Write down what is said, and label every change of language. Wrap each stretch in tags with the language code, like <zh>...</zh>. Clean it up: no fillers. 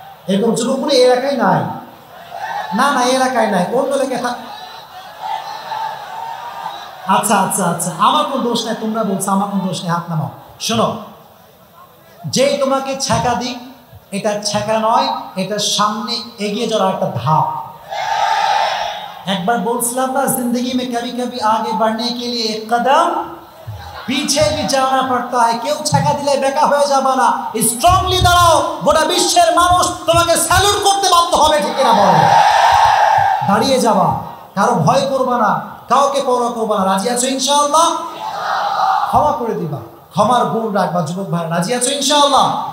<bn>এরকম যুবকগুলো এই এলাকায় নাই, না না এই এলাকায় নাই, অন্য এলাকায়। আচ্ছা আচ্ছা আচ্ছা, আমার কোন দোষ নাই, তোমরা বলছো আমার কোন দোষ নেই, হাত নামাও। শোনো, যেই তোমাকে ছ্যাঁকা দিক, এটা ছ্যাঁকা নয়, এটা সামনে এগিয়ে যাওয়ার একটা ধাপ। একবার বলছিলাম না,</bn> <hi>जिंदगी में कभी कभी आगे बढ़ने के लिए एक कदम पीछे भी जाना पड़ता है।</hi> <bn>কেউ ছ্যাঁকা দিলে বেকা হয়ে যাবে না, স্ট্রংলি দাঁড়াও, গোটা বিশ্বের মানুষ তোমাকে স্যালুট করতে বাধ্য হবে। ঠিক না বলো? দাঁড়িয়ে যাবা, কারো ভয় করবা না, কাউকে পরোয়া করবা না। রাজি আছো ইনশাআল্লাহ? ক্ষমা করে দিবা, ক্ষমার গুণ রাখবা যুবক ভাই। রাজি আছো ইনশাআল্লাহ?</bn>